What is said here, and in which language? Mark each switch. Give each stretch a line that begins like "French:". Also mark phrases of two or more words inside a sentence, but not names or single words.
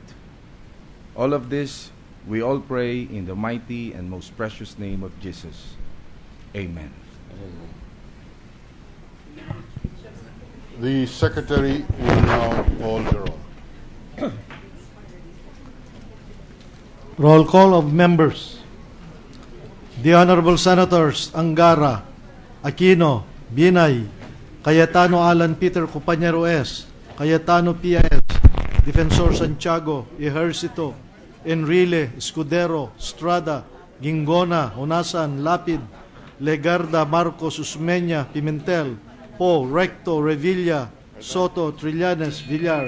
English: All of this we all pray in the mighty and most precious name of Jesus. Amen. The Secretary will now call the roll. Roll call of members. The Honorable Senators Angara, Aquino, Binay, Cayetano Alan Peter Compañero S., Cayetano P.S., Defensor Santiago, Ejercito, Enrile, Escudero, Estrada, Gingona, Honasan, Lapid, Legarda, Marcos, Usmeña, Pimentel, Poe, Recto, Revilla, Soto, Trillanes, Villar.